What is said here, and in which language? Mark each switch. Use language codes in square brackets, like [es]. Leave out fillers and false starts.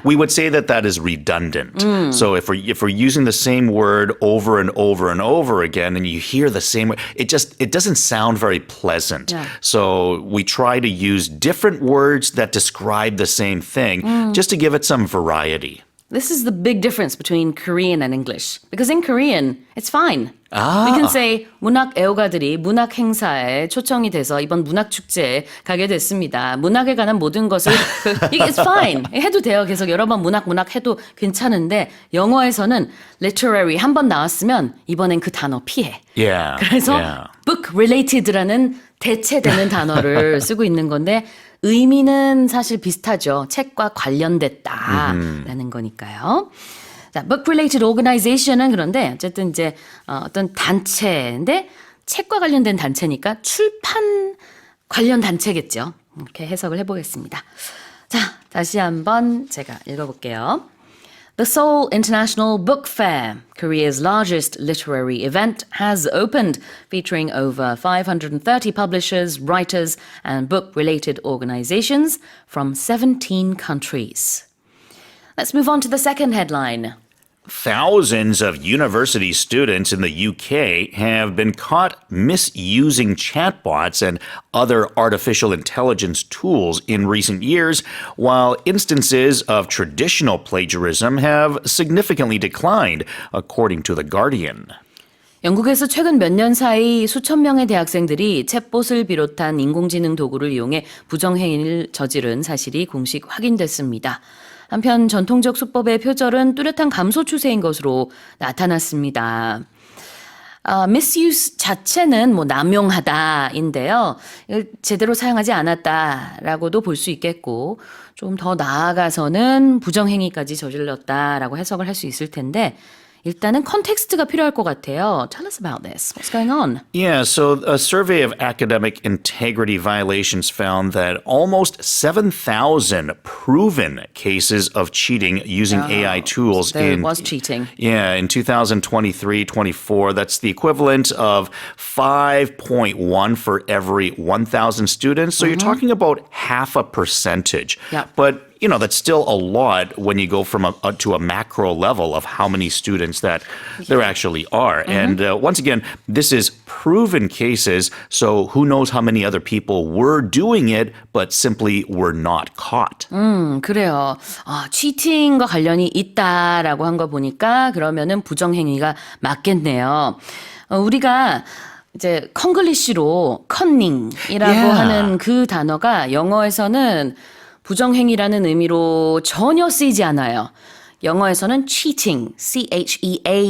[en] We would say that that is redundant. So if we're using the same word over and over and over again, and you hear the same word, it doesn't sound very pleasant. Yeah. So we try to use different words that describe the same thing, just to give it some variety. This is the big difference between Korean and English. Because in Korean, it's fine. We can say [ko] 문학 애호가들이 문학 행사에 초청이 돼서 이번 문학 축제에 가게 됐습니다. 문학에 관한 모든 것을 [en] it's fine. [ko] 해도 돼요. 계속 여러 번 문학 해도 괜찮은데 영어에서는 literary 한 번 나왔으면 이번엔 그 단어 피해. [en] Yeah. [ko] 그래서 [en] yeah. [ko] book related라는 대체되는 단어를 쓰고 있는 건데 의미는 사실 비슷하죠. 책과 관련됐다라는 거니까요. 자, book-related organization은 그런데 어쨌든 이제 어떤 단체인데 책과 관련된 단체니까 출판 관련 단체겠죠. 이렇게 해석을 해보겠습니다. 자, 다시 한번 제가 읽어볼게요. [en] The Seoul International Book Fair, Korea's largest literary event, has opened, featuring over 530 publishers, writers, and book-related organizations from 17 countries. Let's move on to the second headline. Thousands of university students in the UK have been caught misusing chatbots and other artificial intelligence tools in recent years, while instances of traditional plagiarism have significantly declined, according to The Guardian. [ko] 영국에서 최근 몇 년 사이 수천 명의 대학생들이 챗봇을 비롯한 인공지능 도구를 이용해 부정행위를 저지른 사실이 공식 확인됐습니다. 한편 전통적 수법의 표절은 뚜렷한 감소 추세인 것으로 나타났습니다. misuse 자체는 뭐 남용하다인데요. 이걸 제대로 사용하지 않았다라고도 볼 수 있겠고 좀 더 나아가서는 부정행위까지 저질렀다라고 해석을 할 수 있을 텐데 일단은 컨텍스트가 필요할 것 같아요. [en] Tell us about this. What's going on? Yeah, so a survey of academic integrity violations found that almost 7,000 proven cases of cheating using AI tools There was cheating. Yeah, in 2023-24, that's the equivalent of 5.1 for every 1,000 students. So you're talking about half a percentage. Yeah. But you know, that's still a lot when you go from to a macro level of how many students that there actually are. And once again, this is proven cases, so who knows how many other people were doing it, but simply were not caught. [ko] 그래요. 치팅과 관련이 있다라고 한 거 보니까 그러면은 부정행위가 맞겠네요. 우리가 이제 콩글리시로 커닝이라고 [en] Yeah. [ko] 하는 그 단어가 영어에서는 부정행위라는 의미로 전혀 쓰이지 않아요. [en] 영어에서는 cheating, cheating.